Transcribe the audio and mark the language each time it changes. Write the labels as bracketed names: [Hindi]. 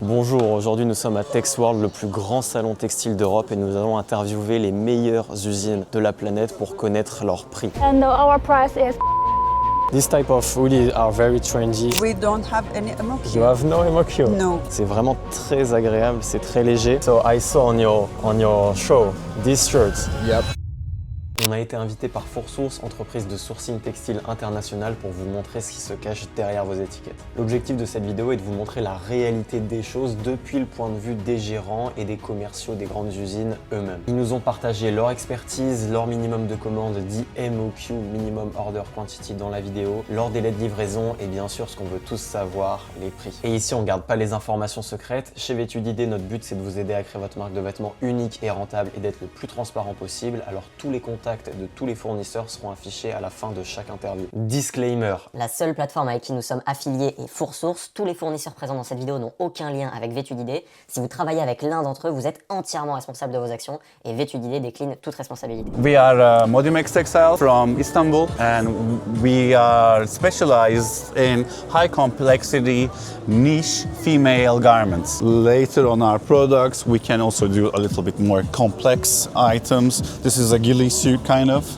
[French] Bonjour, aujourd'hui nous sommes à Texworld, le plus grand salon textile d'Europe et nous allons interviewer les meilleures usines de la planète pour connaître leurs prix. [English] And our price is... This type of hoodies are very trendy. We don't have any MOQ. You have no MOQ? No. [French] C'est vraiment très agréable, c'est très léger. [English] So I saw on your show these shirts. Yep. [French] On a été invité par Source, entreprise de sourcing textile international, pour vous montrer ce qui se cache derrière vos étiquettes. L'objectif de cette vidéo est de vous montrer la réalité des choses depuis le point de vue des gérants et des commerciaux des grandes usines eux-mêmes. Ils nous ont partagé leur expertise, leur minimum de commande dit MOQ, Minimum Order Quantity, dans la vidéo, leur délai de livraison et bien sûr ce qu'on veut tous savoir, les prix. Et ici on ne garde pas les informations secrètes. Chez Vêtu d'idées, notre but c'est de vous aider à créer votre marque de vêtements unique et rentable et d'être le plus transparent possible. Alors tous les contacts de tous les fournisseurs seront affichés à la fin de chaque interview. [English] Disclaimer. [French] La seule plateforme avec qui nous sommes affiliés est Source. Tous les fournisseurs présents dans cette vidéo n'ont aucun lien avec Vêtu d'idées. Si vous travaillez avec l'un d'entre eux, vous êtes entièrement responsable de vos actions et Vêtu d'idées décline toute responsabilité. [English] We are Modimex Textile from Istanbul and we are specialized in high complexity niche female garments. Later on our products we can also do a little bit more complex items. This is a ghillie suit kind of